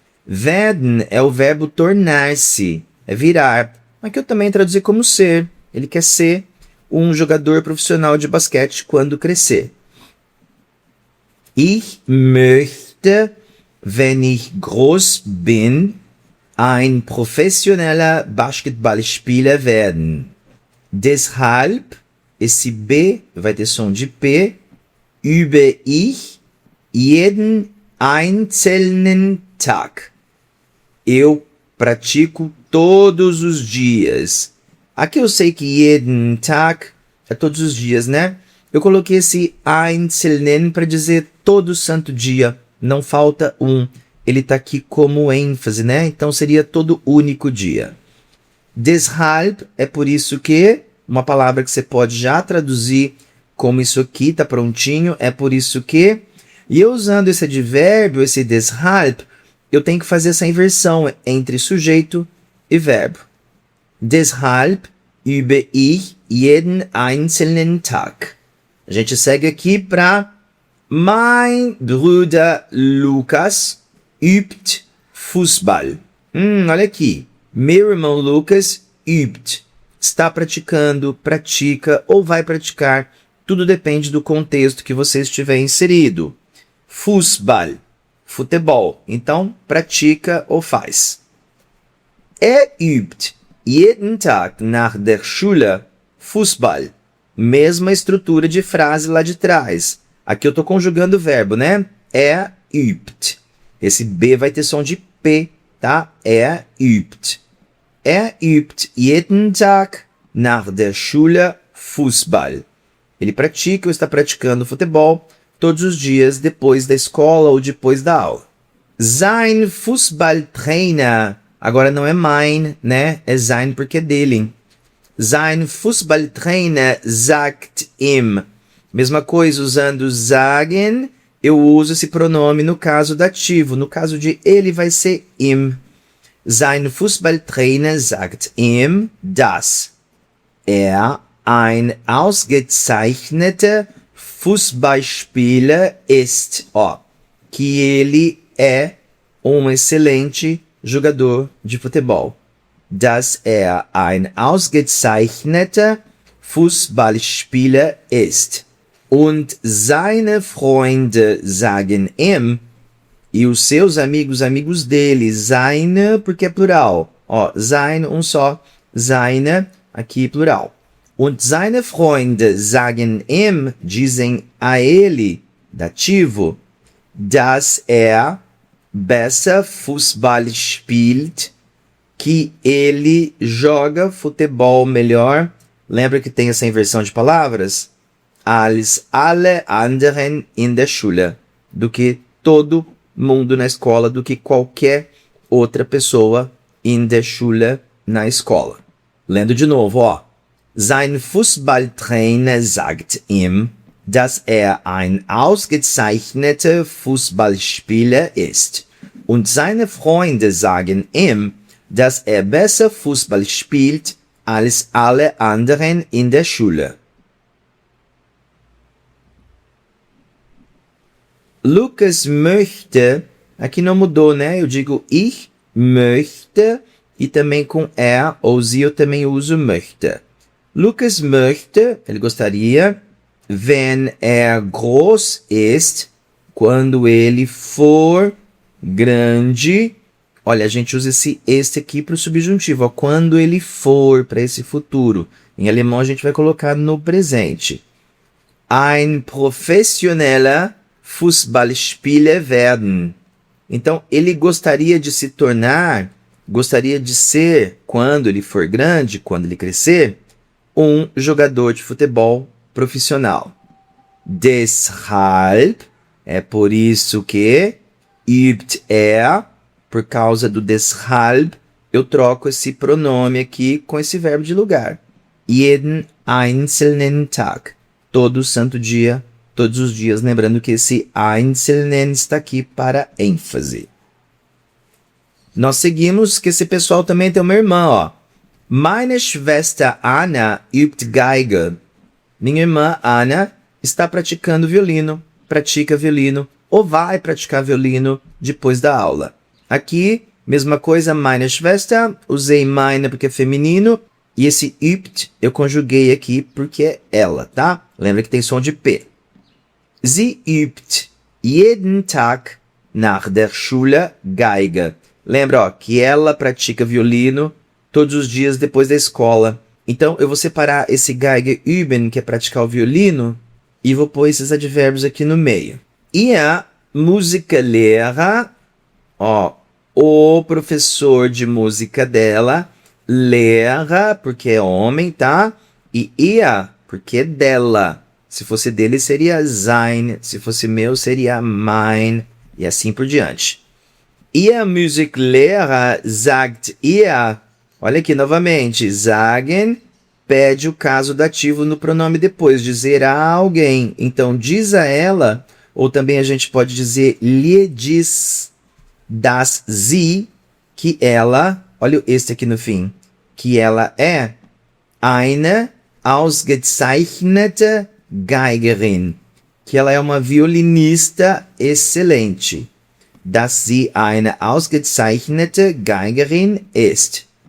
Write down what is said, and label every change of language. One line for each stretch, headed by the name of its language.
Portuguese: Werden é o verbo tornar-se, é virar, mas que eu também traduzi como ser. Ele quer ser um jogador profissional de basquete quando crescer.
German: Ich möchte, wenn ich groß bin, ein professioneller Basketballspieler werden.
Portuguese: Deshalb, esse B vai ter som de P,
German: übe ich jeden einzelnen Tag.
Portuguese: Eu pratico todos os dias. Aqui eu sei que
German: jeden Tag
Portuguese: é todos os dias, né? Eu coloquei esse einzelnen para dizer todo santo dia. Não falta um. Ele está aqui como ênfase, né? Então seria todo único dia. Deshalb é por isso que, uma palavra que você pode já traduzir como isso aqui, tá prontinho, é por isso que. E eu usando esse advérbio, esse deshalb, eu tenho que fazer essa inversão entre sujeito e verbo.
German: Deshalb übe ich jeden einzelnen Tag.
Portuguese: A gente segue aqui para
German: Mein Bruder Lukas übt Fußball.
Portuguese: Olha aqui. Meu irmão Lucas übt. Está praticando, pratica ou vai praticar. Tudo depende do contexto que você estiver inserido. Fußball, futebol. Então, pratica ou faz.
German: Übt jeden Tag nach der Schule Fußball.
Portuguese: Mesma estrutura de frase lá de trás. Aqui eu estou conjugando o verbo, né? Übt. Esse B vai ter som de P, tá? Übt.
German: Übt jeden Tag nach der Schule Fußball.
Portuguese: Ele pratica ou está praticando futebol todos os dias depois da escola ou depois da aula. Sein Fußballtrainer. Agora não é mein, né? É sein porque é dele.
German: Sein Fußballtrainer sagt ihm.
Portuguese: Mesma coisa, usando sagen, eu uso esse pronome no caso dativo. No caso de ele vai ser ihm.
German: Sein Fußballtrainer sagt ihm, dass ein ausgezeichneter Fußballspieler ist.
Portuguese: Que ele é um excelente jogador de futebol.
German: Dass ein ausgezeichneter Fußballspieler ist. Und seine Freunde sagen ihm,
Portuguese: e os seus amigos dele, seine, porque é plural. Seine, um só. Seine, aqui plural.
German: Und seine Freunde sagen ihm,
Portuguese: dizem a ele, dativo,
German: dass besser Fußball spielt,
Portuguese: que ele joga futebol melhor. Lembra que tem essa inversão de palavras?
German: Als alle anderen in der Schule.
Portuguese: Do que todo mundo na escola, do que qualquer outra pessoa
German: in der Schule,
Portuguese: na escola. Lendo de novo,
German: Sein Fußballtrainer sagt ihm, dass ein ausgezeichneter Fußballspieler ist. Und seine Freunde sagen ihm, dass besser Fußball spielt als alle anderen in der Schule.
Portuguese: Lucas möchte, aqui não mudou, né? Eu digo
German: ich möchte
Portuguese: e também com ou sie eu também uso möchte.
German: Lucas möchte,
Portuguese: ele gostaria,
German: wenn groß ist,
Portuguese: Quando ele for grande. Olha, a gente usa este aqui para o subjuntivo. Ó, quando ele for, para esse futuro. Em alemão a gente vai colocar no presente.
German: Ein professioneller Fußballspieler werden.
Portuguese: Então, ele gostaria de se tornar, gostaria de ser, quando ele for grande, quando ele crescer, um jogador de futebol profissional. Deshalb, é por isso que,
German: übt er,
Portuguese: por causa do deshalb, eu troco esse pronome aqui com esse verbo de lugar.
German: Jeden einzelnen Tag.
Portuguese: Todo santo dia, todos os dias. Lembrando que esse einzelnen está aqui para ênfase. Nós seguimos que esse pessoal também tem uma irmã, ó.
German: Meine Schwester Anna übt Geige.
Portuguese: Minha irmã Anna está praticando violino, pratica violino, ou vai praticar violino depois da aula. Aqui, mesma coisa,
German: meine Schwester,
Portuguese: usei meine porque é feminino, e esse übt eu conjuguei aqui porque é ela, tá? Lembra que tem som de P.
German: Sie übt jeden Tag nach der Schule Geige.
Portuguese: Lembra, ó, que ela pratica violino todos os dias depois da escola. Então, eu vou separar esse
German: Geige üben,
Portuguese: que é praticar o violino, e vou pôr esses advérbios aqui no meio.
German: Ihr Musiklehrer,
Portuguese: ó, o professor de música dela, Lehrer, porque é homem, tá? E ihr, porque é dela. Se fosse dele, seria sein. Se fosse meu, seria mein. E assim por diante.
German: Ihr Musiklehrer sagt ihr.
Portuguese: Olha aqui novamente. Sagen pede o caso dativo no pronome depois. Dizer a alguém. Então, diz a ela. Ou também a gente pode dizer lhe diz.
German: Das sie.
Portuguese: Que ela. Olha este aqui no fim. Que ela é
German: eine ausgezeichnete Geigerin.
Portuguese: Que ela é uma violinista excelente.
German: Dass sie eine ausgezeichnete Geigerin ist.